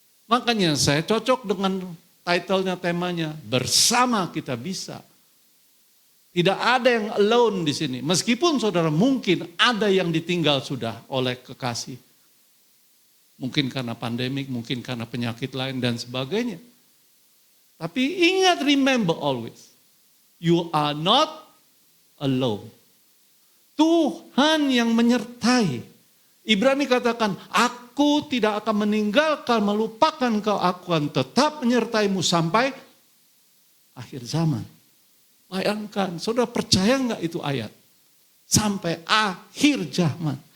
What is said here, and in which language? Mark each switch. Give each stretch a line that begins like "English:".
Indonesian: Makanya saya cocok dengan title-nya, temanya, bersama kita bisa. Tidak ada yang alone di sini. Meskipun saudara mungkin ada yang ditinggal sudah oleh kekasih. Mungkin karena pandemik, mungkin karena penyakit lain dan sebagainya. Tapi ingat,
English: remember always, you are not alone.
Indonesian: Tuhan yang menyertai. Ibrani katakan, aku tidak akan meninggalkan, melupakan kau, aku akan tetap menyertaimu sampai akhir zaman. Bayangkan, saudara percaya enggak itu ayat? Sampai akhir zaman.